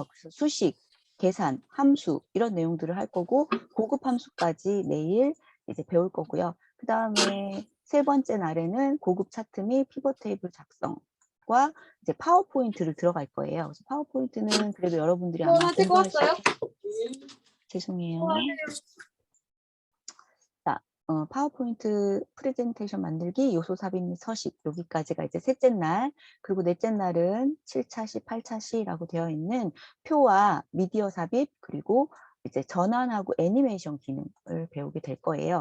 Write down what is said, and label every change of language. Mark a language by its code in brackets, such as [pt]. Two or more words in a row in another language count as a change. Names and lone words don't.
[ko] 그래서 수식, 계산, 함수 이런 내용들을 할 거고, 고급 함수까지 내일 이제 배울 거고요. 그 다음에 세 번째 날에는 고급 차트 및 [en] pivot table [ko] 작성과 이제 파워포인트를 들어갈 거예요. 그래서 파워포인트는 그래도 여러분들이 [vi] Cô [ko] 아마 [vi] ơi, thế cô [ko] 공부할 수 왔어요? 죄송해요. [vi] cô [ko] 자, 파워포인트 프레젠테이션 만들기, 요소 삽입 및 서식, 여기까지가 이제 셋째 날, 그리고 넷째 날은 7차시, 8차시라고 되어 있는 표와 미디어 삽입, 그리고 이제 전환하고 애니메이션 기능을 배우게 될 거예요.